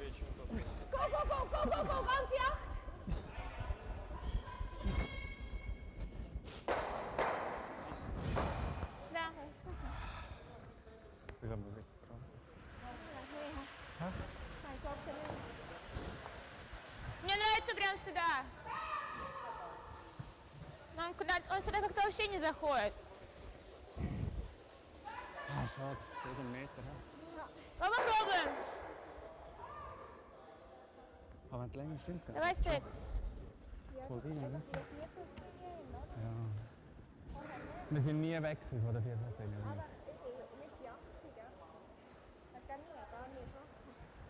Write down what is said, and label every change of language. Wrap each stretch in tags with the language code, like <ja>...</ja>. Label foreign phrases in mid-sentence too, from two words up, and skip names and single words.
<de>Go, ganze 8! Да, alles gut. Ich glaube, wir jetzt dran. Nein, ich glaube nicht.</de> <ru>Мне нравится прям сюда. Но он сюда как-то вообще не заходит.</ru> <de>Ah, schade. 4 Meter.</de> <ru>Попробуем.</ru> <de>Aber wenn es länger stimmt, dann.</de> <ru>Давай сет.</ru> <de>Voll rein, ne? Ja. Wir sind nie weg von der 4. Linie. Aber ich bin mit die 80, gell? Ich kann nie, gar nicht schon.</de>